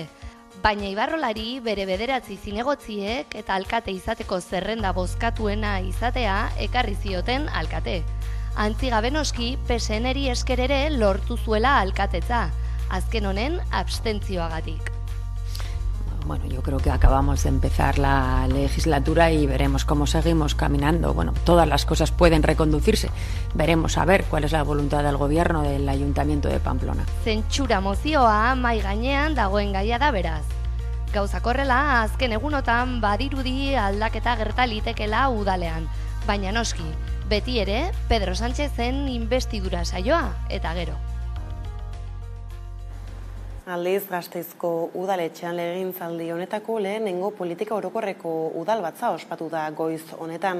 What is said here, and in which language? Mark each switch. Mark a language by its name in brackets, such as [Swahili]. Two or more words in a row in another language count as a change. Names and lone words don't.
[Basque] Baina Ibarrolari bere 9 zinegotziek eta alkate izateko zerrenda bozkatuena izatea ekarri zioten alkate. Antzigabe noski, PSN-eri esker ere lortu zuela alkatetza. Azken honen abstentzioagatik. [Spanish] Bueno, yo creo que acabamos de empezar la legislatura y veremos cómo seguimos caminando. Bueno, todas las cosas pueden reconducirse. Veremos a ver cuál es la voluntad del gobierno del Ayuntamiento de Pamplona. [Basque] Zentsura mozioa mai gainean dagoen gaia da beraz. Gauzak horrela, azken egunotan badirudi aldaketa gerta litekela udalean. Baina noski, beti ere Pedro Sánchezen inbestidura saioa eta gero. Aldiz, Gasteizko udaletxean legegintzaldi honetako lehenengo politika orokorreko udalbatza ospatu da goiz honetan.